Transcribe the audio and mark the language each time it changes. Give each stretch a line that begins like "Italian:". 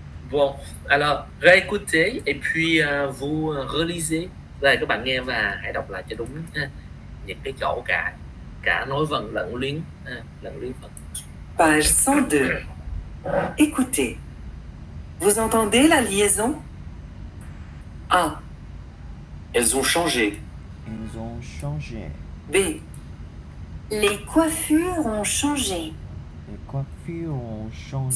French: Bon, alors réécoutez et puis vous relisez.
Vietnamese: Đây các bạn nghe và hãy đọc lại cho đúng những cái chỗ cả nối vần lẫn luyến vần.
French: Page 102. Écoutez. Vous entendez la liaison? A. Elles ont changé. Ils ont changé. B. Les coiffures ont changé. Les coiffures ont changé.